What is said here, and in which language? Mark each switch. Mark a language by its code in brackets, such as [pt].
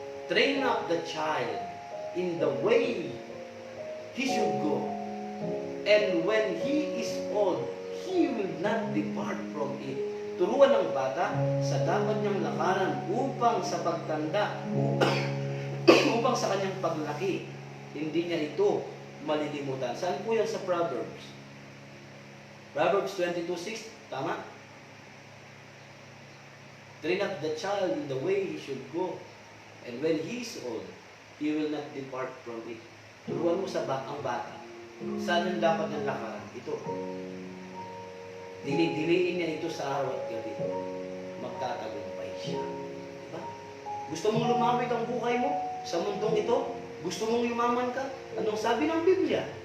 [en] Train up the child in the way he should go. And when he is old, he will not depart from it. [tl] Turuan ng bata sa dapat niyang lakaran upang sa pagtanda, upang sa kanyang paglaki, hindi niya ito malilimutan. Saan po yan sa Proverbs? Proverbs 22:6, tama? [en] Train up the child in the way he should go, and when he is old, he will not depart from it. [tl] Turuan mo ang bata. Saan ang dapat niyang lakaran? Ito. Dili-diliin niya ito sa araw at gabi. Magtatagumpay siya. Diba? Gusto mong lumawig ang buhay mo sa mundong ito? Gusto mong yumaman ka? Anong sabi ng Biblia?